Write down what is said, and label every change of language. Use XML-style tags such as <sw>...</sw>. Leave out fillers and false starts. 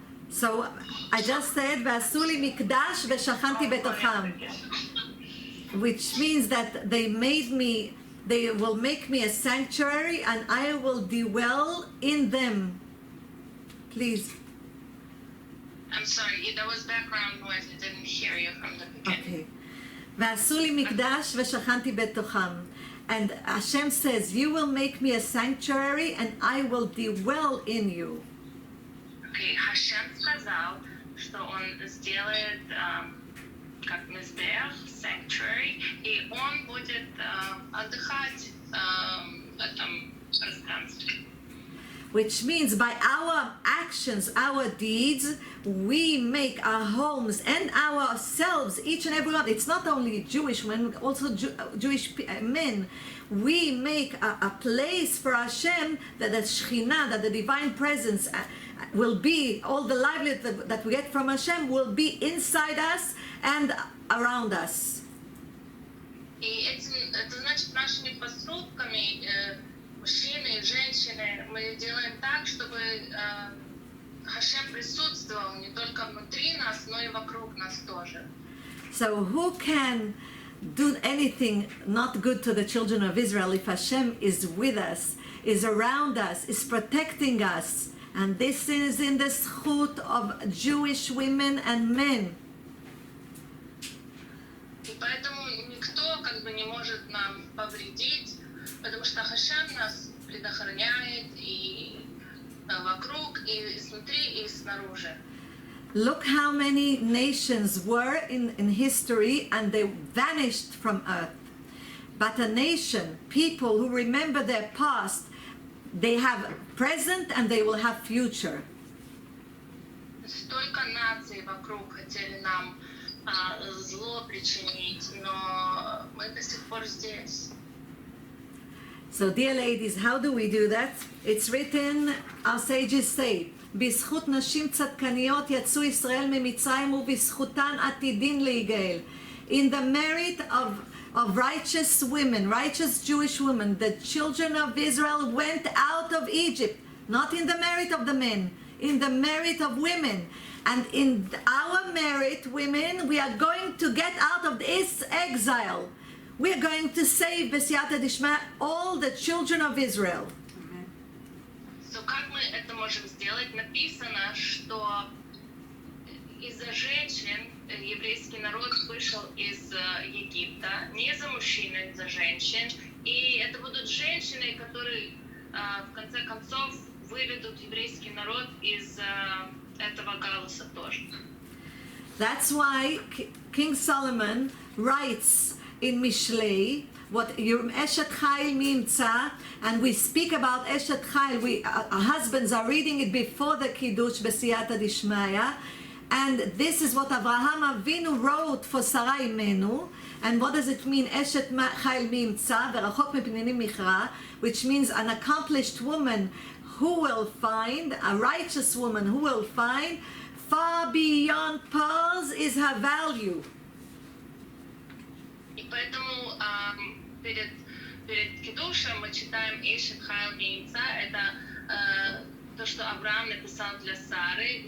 <en>So I just said,</en> <he>ועשו לי מקדש ושכנתי בתוכם,</he> <en>which means that they will make me a sanctuary and I will dwell in them. Please. I'm sorry, there was background noise. I didn't hear you from the beginning. Okay.</en> <he>ועשו לי מקדש ושכנתי בתוכם.</he> <en>And Hashem says, you will make me a sanctuary and I will dwell in you.</en> <ru>Okay, Hashem сказал, что он сделает как мизбех, sanctuary, и он будет отдыхать в этом пространстве.</ru> <en>Which means by our actions, our deeds, we make our homes and ourselves, each and every one. It's not only Jewish women, also Jewish men. We make a place for Hashem, that the Shekhinah, that the divine presence will be, all the livelihood that we get from Hashem will be inside us and around us.</en> <ru>И это значит, нашими поступками мужчины и женщины мы делаем так, чтобы Хашем присутствовал не только внутри нас, но и вокруг нас тоже.</ru> <en>So who can do anything not good to the children of Israel if Hashem is with us, is around us, is protecting us? And this is in the zchut of Jewish women and men.</en> <ru>И поэтому никто как бы не может нам повредить, потому что Хашем нас предохраняет и вокруг, и изнутри, и снаружи.</ru> <en>Look how many nations were in history and they vanished from earth. But a nation, people who remember their past, they have present and they will have future.</en> <ru>Столько наций вокруг хотели нам зло причинить, но мы до сих пор здесь.</ru> <en>So dear ladies, how do we do that? It's written, our sages say,</en> <he>בזכות נשים צדקניות יצאו ישראל ממצרים ובזכותן עתידין להיגאל.</he> <en>In the merit of righteous women, righteous Jewish women, the children of Israel went out of Egypt, not in the merit of the men, in the merit of women. And in our merit, women, we are going to get out of this exile. We are going to save, B'siyata Dishma, all the children of Israel.</en> <ru>So, как мы это можем сделать? Написано, что из-за женщин еврейский народ вышел из Египта, не за мужчин, а из-за женщин. И это будут женщины, которые в конце концов выведут еврейский народ из этого галуса тоже.</ru> <en>That's why King Solomon writes in Mishlei, what Eshet Chayil Mimtza, and we speak about Eshet Chayil, our husbands are reading it before the Kiddush B'siyata Dishmaya, and this is what Avraham Avinu wrote for Sarah Imenu. And what does it mean?</en> <he>Eshet Chayil Mimtza, V'rachok Mipnei Michra,</he> <en>which means an accomplished woman who will find, a righteous woman who will find, far beyond pearls is her value.</en> <ru>И поэтому перед Кидушем мы читаем Эшет Хайл Мимца, это то, что Авраам написал для Сары.</ru>